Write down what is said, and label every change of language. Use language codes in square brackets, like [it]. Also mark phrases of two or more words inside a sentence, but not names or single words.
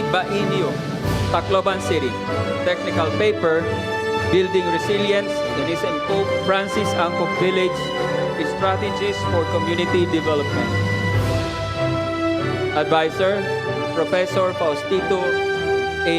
[en] Bainio, Tacloban City. Technical paper, Building Resilience in SM Pope Francis Angkop Village Strategies for Community Development. Advisor, Professor Faustito A.